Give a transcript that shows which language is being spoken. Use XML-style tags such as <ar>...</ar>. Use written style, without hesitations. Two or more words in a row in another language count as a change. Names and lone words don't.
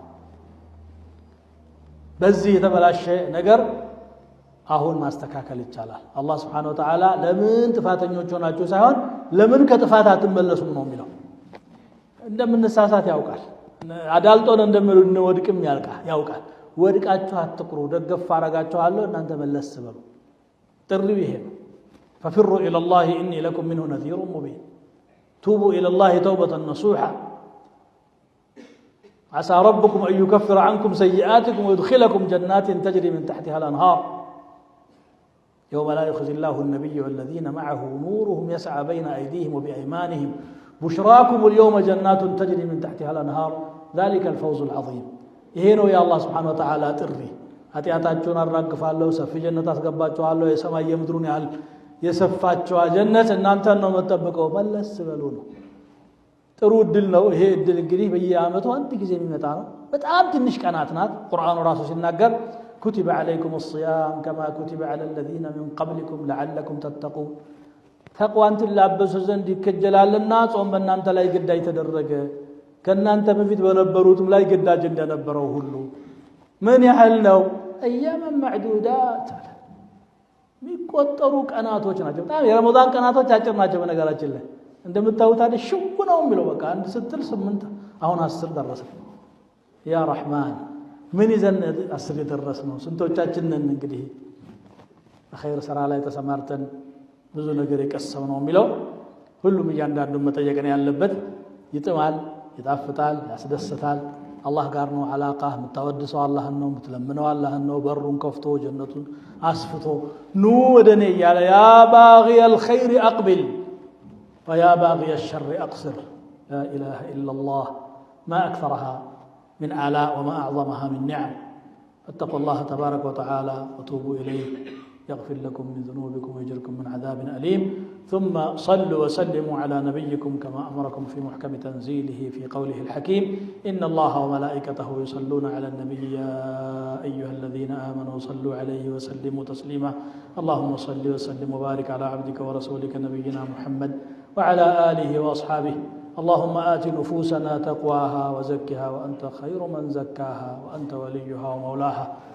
<am>በዚህ የተበላሸ ነገር አሁን ማስተካከል ይቻላል። አላህ</am> <ar>سبحانه وتعالى</ar> <am>ለምን ጥፋተኞች ሆናችሁ ሳይሆን ለምን ከጥፋት አትመለሱም ነው የሚለው። እንደምንሳሳት ያውቃል፣ አዳልጦን እንደምንወድቅም ያውቃል። ወድቃችሁ አትቅሩ፣ ደገፍ አረጋችኋለሁ እናንተ መለስ በሉ። ጥሪው ይሄ ነው።</am> <ar>ففروا إلى الله إني لكم منه نذير مبين توبوا إلى الله توبة نصوحا عسى ربكم أن يكفر عنكم سيئاتكم ويدخلكم جنات تجري من تحتها الأنهار يوم لا يخزي الله النبي والذين معه نورهم يسعى بين أيديهم وبأيمانهم بشراكم اليوم جنات تجري من تحتها الأنهار ذلك الفوز العظيم يهينو يا الله سبحانه وتعالى تري</ar> <am>ኃጢአታችሁን አራግፋለሁ፣ ሰፊ ጀነት አስገባችኋለሁ፣ የሰማይ የምድሩን ያህል የሰፋችዋ ጀነት እናንተን ነው መጠበቀው፣ መለስ በሉ ነው። ጥሩ እድል ነው ይሄ እድል። እንግዲህ በየዓመቱ አንድ ጊዜ የሚመጣ ነው። በጣም ትንሽ ቀናት ናት። ቁርአኑ ራሱ ሲናገር</am> <ar>كتب عليكم الصيام كما كتب على الذين من قبلكم لعلكم تتقون</ar> <am>ተቅዋን ትላበሱ ዘንድ ይከጀላልና ጾም በእናንተ ላይ ግዳጅ ተደረገ ከእናንተ በፊት በነበሩትም ላይ ግዳጅ እንደነበረው ሁሉ። ምን ያህል ነው?</am> <ar>أيام معدودات</ar> <am>የሚቆጠሩ ቀናቶች ናቸው። በጣም የረመዳን ቀናቶች አጭር ናቸው። በነገራችን ላይ እንደምታዩት አይደል ሽው ነው የሚለው በቃ አንድ ስትል 8 አሁን 10 ደረሰ።</am> <ar>يا رحمن</ar> <am>ምን ይዘን 10 የደረስነው ስንቶቻችን ነን? እንግዲህ በኸይር ስራ ላይ ተሰማርተን ብዙ ነገር የቀሰምነው የሚለው ሁሉም እያንዳንዱ መጠየቅ ነው ያለበት። ይጥማል፣ ይጣፍጣል፣ ያስደስታል። አላህ ጋር ነው አላቃህ። የምታወድሰው አላህን ነው፣ የምትለምነው አላህን ነው። በሩን ከፍቶ ጀነቱን አስፍቶ ኑ ወደኔ እያለ</am> <ar>يا باغي الخير أقبل ويا باغي الشر أقصر لا إله إلا الله ما أكثرها من آلاء وما أعظمها من نعم فاتقوا الله تبارك وتعالى وتوبوا إليه يغفر لكم من ذنوبكم ويجركم من عذاب أليم ثم صلوا وسلموا على نبيكم كما أمركم في محكم تنزيله في قوله الحكيم إن الله وملائكته يصلون على النبي يا أيها الذين آمنوا صلوا عليه وسلموا تسليما اللهم صل وسلم وبارك على عبدك ورسولك نبينا محمد وعلى آله وأصحابه اللهم آت نفوسنا تقواها وزكها وأنت خير من زكاها وأنت وليها ومولاها</ar>